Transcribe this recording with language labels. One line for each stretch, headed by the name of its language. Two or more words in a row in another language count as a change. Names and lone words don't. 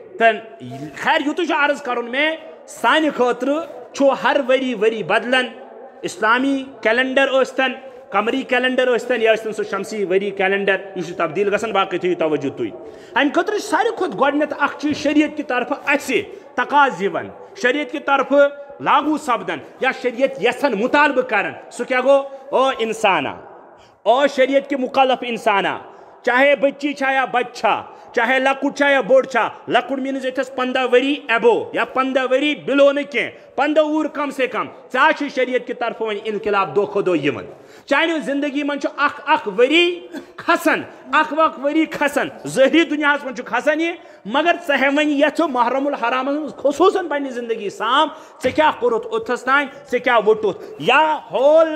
Kashmiri: خیر یوت عرض کرن میں سانہ خاطر ہر وری بدلن اسلامی کیلنڈر ٲسۍتن قمری کیلنڈر ٲسۍتن یا ٲسۍتن سُہ شمسی ؤری کیلنڈر یہِ چھُ تبدیٖل گژھان باقٕے تھٲیِو توجہ تُہۍ اَمہِ خٲطرٕ چھِ ساروی کھۄتہٕ گۄڈٕنٮ۪تھ اکھ چیٖز شریعت کہِ طرفہٕ اَسہِ تقاض یِوان شریعت کہِ طرفہٕ لاگوٗ سپدان یا شریعت یژھان مطالبہٕ کران سُہ کیٛاہ گوٚو او اِنسانا او
Urdu: شریعت کے مخالف
Kashmiri: انسانا چاہے بچی چھا یا بچہ چاہے لکُٹ چھا یا بوٚڑ چھا لکُٹ میٖنٕز ییٚتھس 15 ؤری ایبو یا 15 ؤری بِلو نہٕ کینٛہہ 15 وُہُر
Urdu: کم سے کم
Kashmiri: ژےٚ چھُ شریعت کہِ طرفہٕ وۄنۍ انقلاب دۄہ کھۄتہٕ دۄہ یِوان چانہِ زندگی منٛز چھُ اکھ ؤری کھسان اکھ ؤری کھسان ظٲہری دُنیاہس منٛز چھُ کھسان یہِ مگر ژٕ ہے وۄنۍ یتھ محرم الحرامس منٛز خصوٗصن پننہِ زندگی سام ژےٚ کیٛاہ کوٚرُتھ اوٚتھس تانۍ ژےٚ کیٛاہ ووٚٹُتھ یا ہول